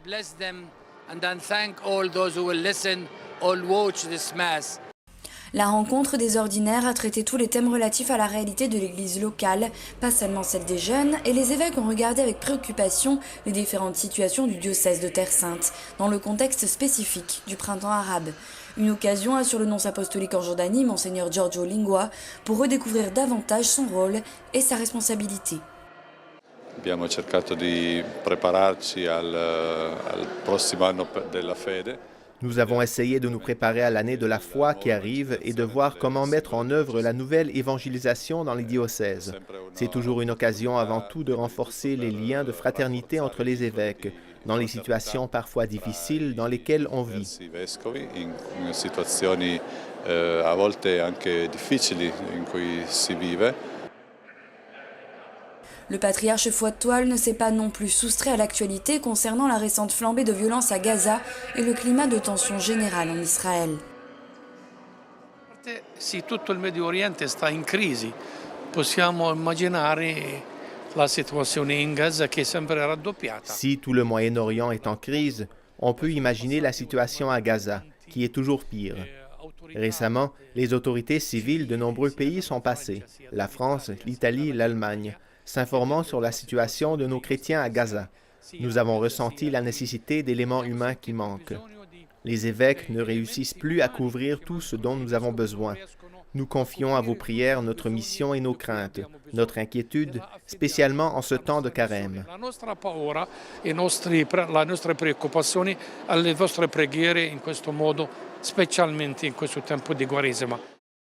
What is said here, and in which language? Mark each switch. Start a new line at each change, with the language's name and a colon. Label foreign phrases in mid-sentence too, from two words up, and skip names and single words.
French: La rencontre des ordinaires a traité tous les thèmes relatifs à la réalité de l'Église locale, pas seulement celle des jeunes, et les évêques ont regardé avec préoccupation les différentes situations du diocèse de Terre Sainte, dans le contexte spécifique du printemps arabe. Une occasion, assure le nonce apostolique en Jordanie, Monseigneur Giorgio Lingua, pour redécouvrir davantage son rôle et sa responsabilité.
Italian: Abbiamo cercato di prepararci al prossimo anno della fede.
French: Nous avons essayé de nous préparer à l'année de la foi qui arrive et de voir comment mettre en œuvre la nouvelle évangélisation dans les diocèses. C'est toujours une occasion avant tout de renforcer les liens de fraternité entre les évêques, dans les situations parfois difficiles dans lesquelles on vit.
Italian: In situazioni a volte anche difficili in cui si vive.
French: Le patriarche Foix-de-Toile ne s'est pas non plus soustrait à l'actualité concernant la récente flambée de violence à Gaza et le climat de tension générale en Israël.
Italian: Si tutto il Medio Oriente sta in crisi, possiamo immaginare la situazione in Gaza che è sempre raddoppiata.
French: Si tout le Moyen-Orient est en crise, on peut imaginer la situation à Gaza, qui est toujours pire. Récemment, les autorités civiles de nombreux pays sont passées, la France, l'Italie, l'Allemagne, s'informant sur la situation de nos chrétiens à Gaza. Nous avons ressenti la nécessité d'éléments humains qui manquent. Les évêques ne réussissent plus à couvrir tout ce dont nous avons besoin. Nous confions à vos prières notre mission et nos craintes, notre inquiétude, spécialement en ce temps de carême.
Italian: La nostra paura e le nostre preoccupazioni alle vostre preghiere in questo modo, specialmente in questo tempo di Quaresima.